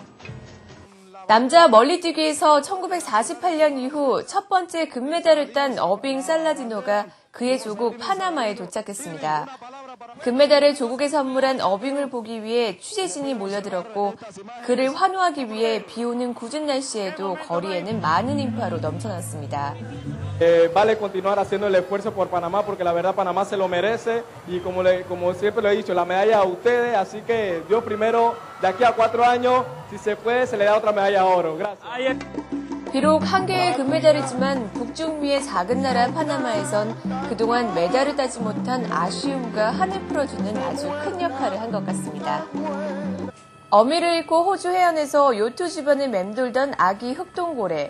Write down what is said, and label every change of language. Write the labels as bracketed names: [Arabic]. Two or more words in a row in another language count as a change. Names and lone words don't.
[Korean] 남자 멀리뛰기에서 1948년 이후 첫 번째 금메달을 딴 어빙 살라디노가 그의 조국 파나마에 도착했습니다. 금메달을 조국에 선물한 어빙을 보기 위해 취재진이 몰려들었고 그를 환호하기 위해 비오는 궂은 날씨에도 거리에는 많은 인파로 넘쳐났습니다. [Spanish] Vale continuar haciendo el esfuerzo por Panamá porque la verdad Panamá se lo merece y como siempre lo he dicho, la medalla a ustedes, así que Dios primero, de aquí a 4 años, si se puede, se le da otra medalla de oro. Gracias. [Korean] 비록 한 개의 금메달이지만 북중미의 작은 나라 파나마에선 그동안 메달을 따지 못한 아쉬움과 한을 풀어주는 아주 큰 역할을 한 것 같습니다. 어미를 잃고 호주 해안에서 요트 주변을 맴돌던 아기 흑동고래.